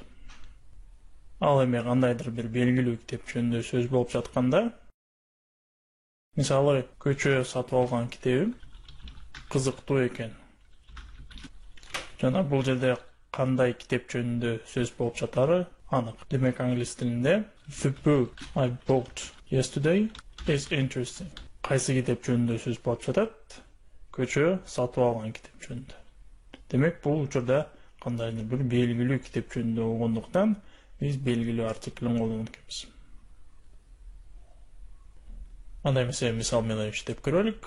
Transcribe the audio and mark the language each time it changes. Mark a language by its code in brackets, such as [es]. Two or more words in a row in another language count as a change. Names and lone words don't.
[ky] Ал эми кандайдыр бир белгилүү китеп жөнүндө сөз болуп жатканда, мисалы, көчө сатып алган китебим кызыктуу экен. Жана бул жерде кандай китеп жөнүндө сөз болуп жатары анык. Демек, англис тилинде [en] the book I bought yesterday is interesting. [ky] Кайсы китеп жөнүндө сөз болуп жатат? Көчө сатып алган китеп жөнүндө. Демек, бул учурда кандайдыр бир белгилүү китеп жөнүндө болгондуктан биз белгилүү артиклин колдонот экенбиз. Анда эмесе мисал менен иштеп көрөлүк.